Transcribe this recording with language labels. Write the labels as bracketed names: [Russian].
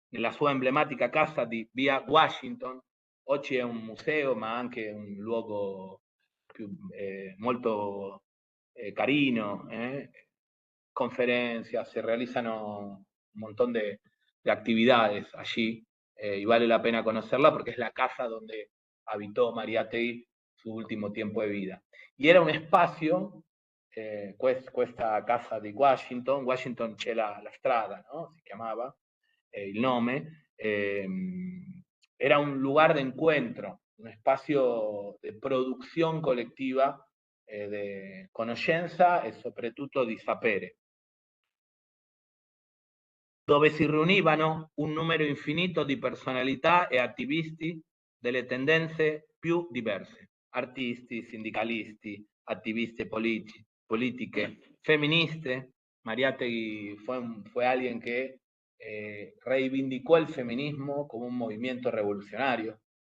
[Italian] Nella sua emblematica casa di via Washington. Oggi è un museo, ma anche un luogo molto carino. [Spanish] Conferencias, se realizan un montón de actividades allí y vale la pena conocerla porque es la casa donde habitó Mariátegui su último tiempo de vida. [Italian] Y era un espacio, questa casa di Washington c'è la strada, ¿no? Si chiamava il nome, era un lugar de encuentro, un espacio de producción colectiva de conoscenza e soprattutto di sapere, dove si riunivano un numero infinito di personalità e attivisti delle tendenze più diverse, artisti, sindicalisti, attiviste politiche, femministe. [Spanish] Mariátegui fue alguien que reivindicó el feminismo como un movimiento revolucionario.